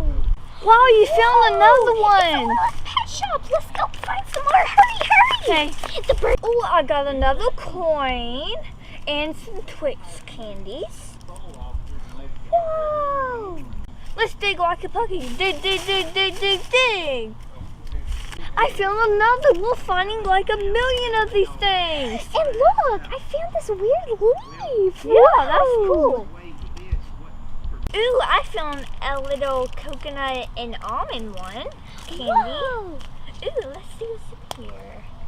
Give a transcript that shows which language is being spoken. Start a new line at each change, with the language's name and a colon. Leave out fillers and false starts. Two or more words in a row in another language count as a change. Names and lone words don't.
English: Wow, you found another It's a one. Littlest Pet Shop. Let's go find some more. Hurry, hurry. Okay. The bird. Oh, I got another coin and some Twix candies. Whoa. Let's dig like a puppy. Dig, dig, dig, dig, dig, dig. I found another. We're finding like 1,000,000 of these things. And look, I found this weird leaf. Yeah, that's Whoa. cool. Ooh, I found a little coconut and almond one. Candy. Whoa. Ooh, let's see what's in here.